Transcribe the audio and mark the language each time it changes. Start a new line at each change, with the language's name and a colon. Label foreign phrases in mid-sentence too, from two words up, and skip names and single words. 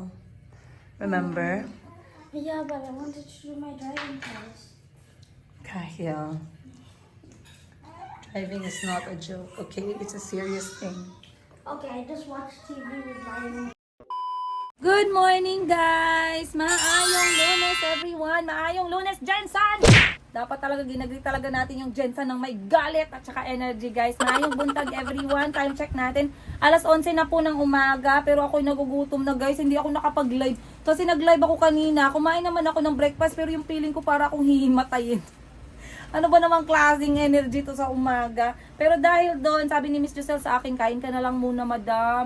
English: Remember? Yeah, but I wanted to do my driving test. Kahil. Driving is not a joke, okay? It's a serious thing. Okay, I just watched TV with my. Good morning,
Cebuano: guys! Maayong Lunes,
English: everyone!
Cebuano: Maayong Lunes, Jensan!
Filipino: Dapat talaga ginagri talaga natin yung Jensan ng may galit at saka energy,
English: guys.
Cebuano: Maayong buntag,
Filipino: everyone.
English: Time check
Filipino: natin. Alas 11 na po ng umaga, pero ako'y nagugutom na, guys. Hindi ako nakapag-live. Kasi nag-live ako kanina. Kumain naman ako ng breakfast, pero yung feeling ko para akong hihimatayin. Ano ba namang klaseng energy to sa umaga? Pero dahil doon, sabi ni Miss Giselle sa akin, kain ka na lang muna, madam.